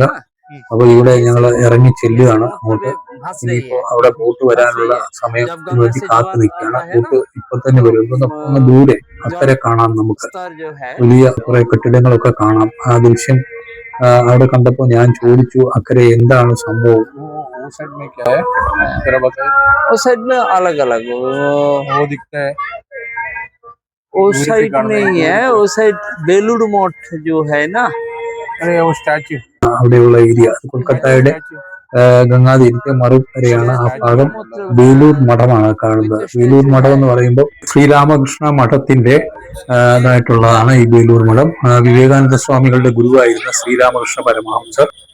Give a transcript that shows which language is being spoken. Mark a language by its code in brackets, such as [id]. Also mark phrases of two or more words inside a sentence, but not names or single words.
[ml] അപ്പൊ ഇവിടെ ഞങ്ങൾ ഇറങ്ങി ചെല്ലുകയാണ് അങ്ങോട്ട്. ഇനിയിപ്പോ അവിടെ ബോട്ട് വരാനുള്ള സമയം വേണ്ടി കാത്തു നിൽക്കുകയാണ്. ബോട്ട് ഇപ്പൊ തന്നെ വരും. ഒന്ന് ദൂരെ അക്കരെ കാണാം. നമുക്ക് വലിയ കുറെ കെട്ടിടങ്ങളൊക്കെ കാണാം. ആ ദൃശ്യം അവിടെ കണ്ടപ്പോ ഞാൻ ചോദിച്ചു, അക്കരെ എന്താണ് സംഭവം? [hi] वो साइड में क्या है जरा बताइए. उस साइड में अलग अलग वो दिखता है. उस साइड नहीं है, उस साइड बेलूर मठ जो है ना. अरे वो स्टैच्यू [ml] അവിടെയുള്ള ഏരിയ കൊൽക്കത്തയുടെ ഗംഗാതീരത്തെ മറുകരയാണ്. ആ ഭാഗം ബേലൂർ മഠമാണ് കാണുന്നത്. ബേലൂർ മഠം എന്ന് പറയുമ്പോൾ ശ്രീരാമകൃഷ്ണ മഠത്തിന്റെ ഇതായിട്ടുള്ളതാണ് ഈ ബേലൂർ മഠം. വിവേകാനന്ദ സ്വാമികളുടെ ഗുരുവായിരുന്ന ശ്രീരാമകൃഷ്ണ പരമഹംസർ.